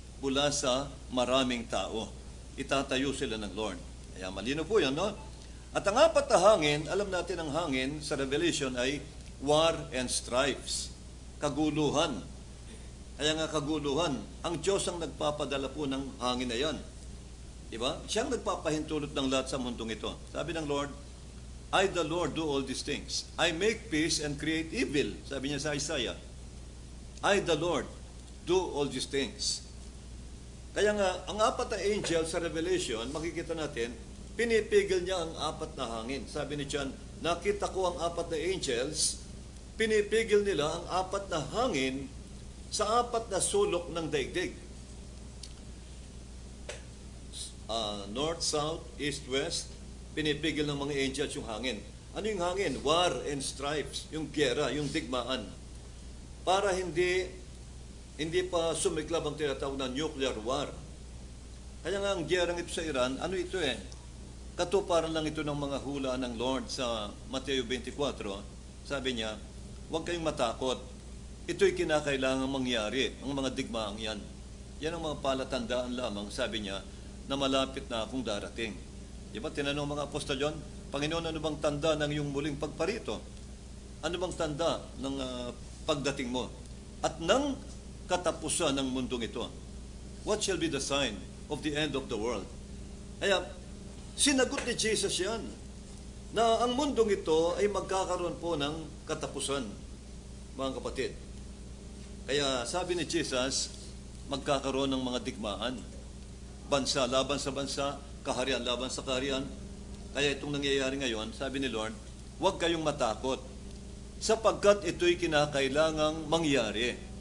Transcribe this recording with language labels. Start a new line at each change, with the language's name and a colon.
Filipino: Mula sa maraming tao. Itatayo sila ng Lord. Kaya malino po yan, no? At ang apat na hangin, alam natin ang hangin sa Revelation ay war and strifes. Kaguluhan. Kaya nga kaguluhan. Ang Diyos ang nagpapadala po ng hangin na yan. Diba? Siyang nagpapahintulot ng lahat sa mundong ito. Sabi ng Lord,
English: I the Lord do all these things. I make peace and create evil.
Filipino: Sabi niya sa Isaiah.
English: I the Lord do all these things.
Filipino: Kaya nga, ang apat na angel sa Revelation, makikita natin, pinipigil niya ang apat na hangin. Sabi ni John, nakita ko ang apat na angels, pinipigil nila ang apat na hangin sa apat na sulok ng daigdig. North, south, east, west, pinipigil ng mga angels yung hangin. Ano yung hangin? War and strifes, yung gera, yung digmaan. Para hindi pa sumiklab ang tinatawag na nuclear war. Kaya nga ang gerang ito sa Iran, ano ito katuparan lang ito ng mga hula ng Lord sa Mateo 24. Sabi niya, huwag kayong matakot. Ito'y kinakailangan mangyari, ang mga digmaang yan. Yan ang mga palatandaan lamang, sabi niya, na malapit na akong darating. Di ba, tinanong mga apostol yun, Panginoon, ano bang tanda ng iyong muling pagparito? Ano bang tanda ng pagdating mo? At ng katapusan ng mundong ito.
English: What shall be the sign of the end of the world?
Filipino: Kaya, sinagot ni Jesus yan, na ang mundong ito ay magkakaroon po ng katapusan, mga kapatid. Kaya sabi ni Jesus, magkakaroon ng mga digmaan. Bansa laban sa bansa, kaharian laban sa kaharian. Kaya itong nangyayari ngayon, sabi ni Lord, huwag kayong matakot, sapagkat ito'y kinakailangang mangyari.